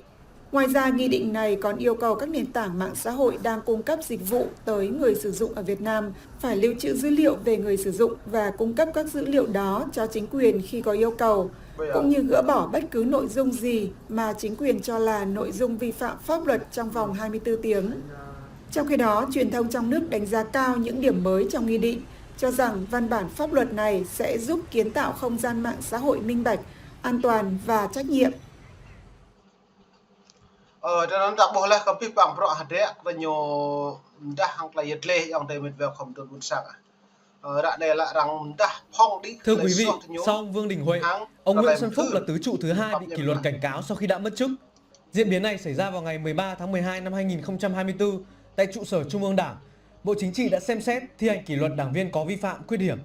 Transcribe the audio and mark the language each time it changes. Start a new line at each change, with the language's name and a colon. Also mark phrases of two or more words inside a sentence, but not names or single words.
Vietnamese: Ngoài ra, nghị định này còn yêu cầu các nền tảng mạng xã hội đang cung cấp dịch vụ tới người sử dụng ở Việt Nam phải lưu trữ dữ liệu về người sử dụng và cung cấp các dữ liệu đó cho chính quyền khi có yêu cầu, cũng như gỡ bỏ bất cứ nội dung gì mà chính quyền cho là nội dung vi phạm pháp luật trong vòng 24 tiếng. Trong khi đó, truyền thông trong nước đánh giá cao những điểm mới trong nghị định, cho rằng văn bản pháp luật này sẽ giúp kiến tạo không gian mạng xã hội minh bạch, an toàn và trách nhiệm. Dan tak boleh kami bang pro hadek penyo dah hang klay tle yang day mit về không được buôn sang rạ này là rằng dah phong đi. Thưa quý vị, sau ông Vương Đình Huệ, ông Nguyễn Xuân Phúc là tứ trụ thứ hai bị kỷ luật cảnh cáo sau khi đã mất chức. Diễn biến này xảy ra vào ngày 13 tháng 12 năm 2024 tại trụ sở Trung ương Đảng. Bộ Chính trị đã xem xét thi hành kỷ luật đảng viên có vi phạm, khuyết điểm.